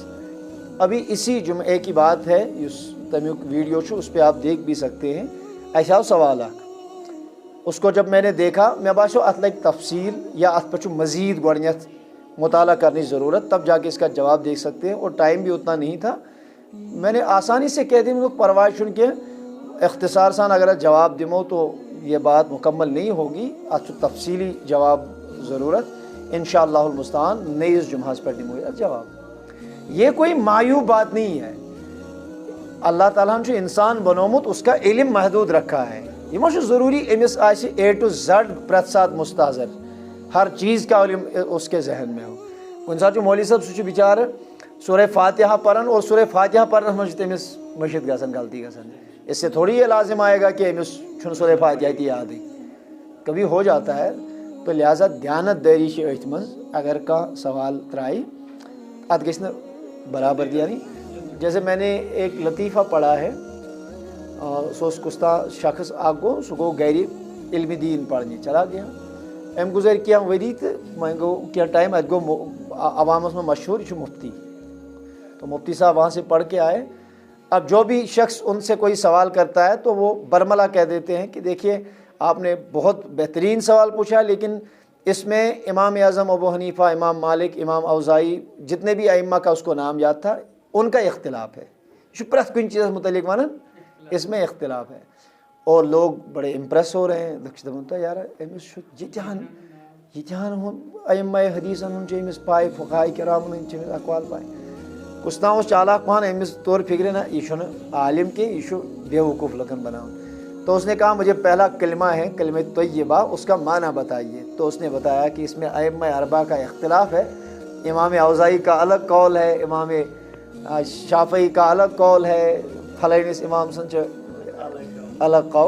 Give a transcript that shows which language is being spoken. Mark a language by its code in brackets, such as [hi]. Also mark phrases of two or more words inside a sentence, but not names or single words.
[ur] ابھی اسی جمعے کی بات ہے [ks] یُس تمیُک ویڈیو چھُ [ur] اس پہ آپ دیکھ بھی سکتے ہیں. [ks] اَسہِ آو سوال اکھ, [ur] اس کو جب میں نے دیکھا [ks] مےٚ باسیو اتھ لگہِ تفصیل یا اتھ پہ چھُ مزید گۄڈنیٚتھ [ur] مطالعہ کرنے کی ضرورت, تب جا کے اس کا جواب دیکھ سکتے ہیں, اور ٹائم بھی اتنا نہیں تھا. میں نے آسانی سے کہہ دیا [ks] پرواہ چھُنہٕ کینٛہہ, اختصار سان اگر جواب دمو [ur] تو یہ بات مکمل نہیں ہوگی, [ks] اتھ چھُ تفصیلی جواب ضرورت. [ar] انشاءاللہ المستعان [ks] نئیس جمعہس پہ دمو اتھ جواب. [ur] یہ کوئی معیوب بات نہیں ہے. [ks] اللہ تعالیٰ ہن چھُ انسان بنومت, [ur] اس کا علم محدود رکھا ہے. [ks] یہ ما چھُ ضروری أمِس آسہِ [en] A to Z [ks] پرٛٮ۪تھ ساتہٕ مستحضر, [ur] ہر چیز کا علم اس کے ذہن میں ہو. [ks] کُنہِ ساتہٕ چھُ مولوی صٲب سُہ چھُ بِچارٕ سورہ فاتحہ پران اور سورہ فاتحہ پرنس منٛز چھِ تٔمِس مٔشِد گژھان, غلطی گژھان. [ur] اس سے تھوڑی یہ لازم آئے گا کہ [ks] أمِس چھُنہٕ سورہ فاتحہ تہِ یادٕے, [ur] کبھی ہو جاتا ہے. [ks] تو لہٰذا دیانت دٲری چھِ أتھۍ منٛز. اگر کانٛہہ سوال ترٛایہِ اتھ گژھِ نہٕ برابردی آنی. [ur] جیسے میں نے ایک لطیفہ پڑھا ہے, [ks] سُہ اوس کُستام شخص اکھ گوٚو, سُہ گوٚو گرِ علمِ دیٖن پرنہِ, [ur] چلا گیا. [ks] أمۍ گُزٲرۍ کینٛہہ ؤری تہٕ وۄنۍ گوٚو کینٛہہ ٹایم, اَتہِ گوٚو عوامس منٛز مشہوٗر, یہِ چھُ مفتی. [ur] تو مفتی صاحب وہاں سے پڑھ کے آئے. اب جو بھی شخص ان سے کوئی سوال کرتا ہے تو وہ برملا کہہ دیتے ہیں کہ دیکھیے آپ نے بہت بہترین سوال پوچھا, لیکن اس میں امام اعظم ابو حنیفہ, امام مالک, امام اوزائی, جتنے بھی ائمہ کا اس کو نام یاد تھا, ان کا اختلاف ہے. [ks] یہ چھُ پرٛٮ۪تھ کُنہِ چیٖزس متعلق ونان [ur] اس میں اختلاف ہے. اور لوگ بڑے امپریس ہو رہے ہیں. [ks] دپان تو یار أمِس چھُ ییٖتیٛاہن ائمہ حدیثن ہُنٛد چھِ أمِس پاے, فقہاء کرامن ہٕنٛدۍ چھِ أمِس اقوال پاے. کُس تام اوس چالاک پہن, أمِس طور فکرِ نہ یہِ چھُنہٕ عالم کینٛہہ, یہِ چھُ بے وقوف لُکن بناوان. [ur] تو اس نے کہا مجھے پہلا کلمہ ہے کلمہ طیبہ, اس کا معنی بتائیے. تو اس نے بتایا کہ اس میں ائمہ اربعہ کا اختلاف ہے. امام اوزائی کا الگ قول ہے, امام شافعی کا الگ قول ہے, [ks] فلانس امام سن الگ قول.